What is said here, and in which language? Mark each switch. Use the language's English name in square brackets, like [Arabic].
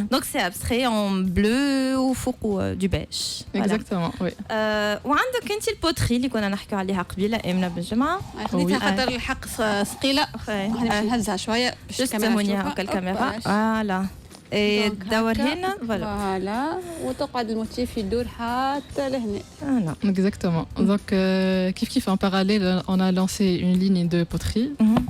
[French] Donc c'est abstrait en bleu ou fouq du beige. Exactement, oui. [Arabic] وعندك انت البوتري اللي كنا نحكيو عليها قبيله امنه بالجمعه. خليتها خاطر الحق ثقيله. باش نهزها شويه باش تستمونيها الكاميرا. فوالا. دور هنا فوالا وتقعد الموتيف يدور حتى لهنا. [French] Exactement. Donc [Arabic] كيف [French] en parallèle on a lancé une ligne de poterie.